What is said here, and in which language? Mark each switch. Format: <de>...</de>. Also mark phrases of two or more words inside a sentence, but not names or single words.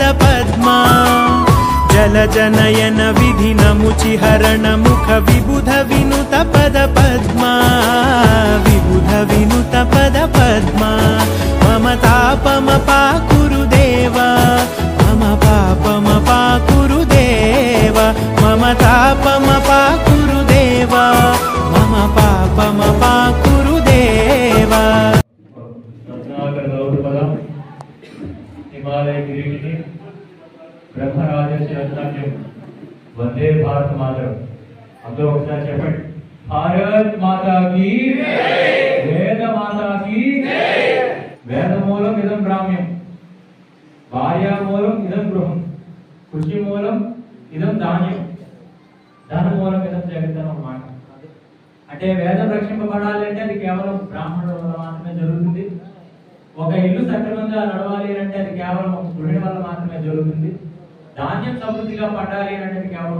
<sa>पद्मा जल जनयन विधि नमुचि हरण मुख विबुध विनुत पद पद्मा विबुध विनुत पद पद्मा मम तापमपाकुरु देवा मम पापमपाकुरु देवा मम तापमपाकुरु देवा मम पापमपाकुरु देवा हिमालय गिरिगिरी ब्रह्मराजस्य रत्नाख्यं वंदे भारत मातरम अंदर</sa> <te>ఒకసారి చెప్పండి</te> <hi>भारत माता की जय वेद माता की जय</hi> <sa>వేద మాతా కీ జై वेदमूलम् इदं ब्राह्म्यम् भार्यामूलम् इदं गृहम् कृषिमूलम् इदं धान्यम् धनमूलम् इदं जगत्</sa> <te>అన్నమాట అంటే వేదం రక్షింపబడాలి అంటే అది కేవలం బ్రాహ్మణుల వల్ల మాత్రమే జరుగుతుంది ఒక ఇల్లు సక్రమంగా నడవాలి అంటే అది కేవలం గృహిణి వల్ల మాత్రమే జరుగుతుంది ధాన్యం సమృద్ధిగా పండాలి అంటే అది కేవలం</te>